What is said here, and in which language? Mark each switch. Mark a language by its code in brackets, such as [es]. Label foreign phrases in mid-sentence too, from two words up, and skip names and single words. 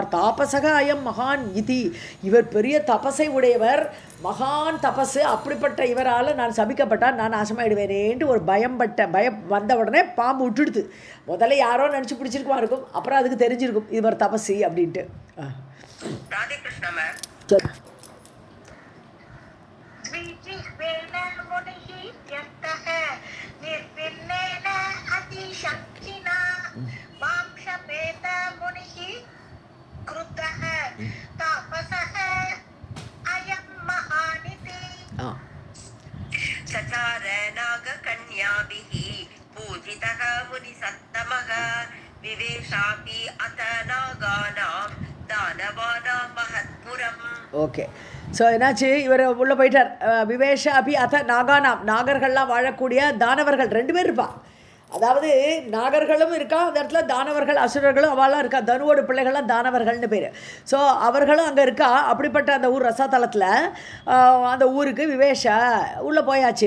[sa] तापसः अयम् महान् इति, [ta] இவர் பெரிய தபசை உடையவர், மகான் தபசு, அப்படிப்பட்ட இவரால் நான் சபிக்கப்பட்டால் நான் நாசமாயிடுவேனேன்ட்டு ஒரு பயம் வந்த உடனே பாம்பு விட்டுடுது. முதல்ல யாரோ நினச்சி பிடிச்சிருக்குமா இருக்கும், அப்புறம் அதுக்கு தெரிஞ்சிருக்கும் இவர் தபசி அப்படின்ட்டு. ராதே கிருஷ்ணா மேம். சரி. [sa] द्विजिह्वेन मुनिः त्यक्तः निर्विण्णेन अतिशङ्किना मां शपेत मुनिः क्रुद्धः तापसः अयं महानिति. चचार नागकन्याभिः पूजितः मुनिसत्तमः विवेशापि अथ नागानां दानवानां महत्पुरम्. [ta] ஓகே. ஸோ என்னாச்சு, இவர் உள்ளே போயிட்டார். [sa] विवेश अपि अथ नागानाम्, [ta] நாகர்கள்லாம் வாழக்கூடிய தானவர்கள் 2 பேர் இருப்பா. அதாவது நாகர்களும் இருக்கா அந்த இடத்துல, தானவர்கள் அசுரர்களும் அவளாம் இருக்கா. தனுவோட பிள்ளைகள்லாம் தானவர்கள்னு பேர். ஸோ அவர்களும் அங்கே இருக்கா. அப்படிப்பட்ட அந்த ஊர் ரசாத்தலத்தில் அந்த ஊருக்கு விவேஷ உள்ளே போயாச்சு.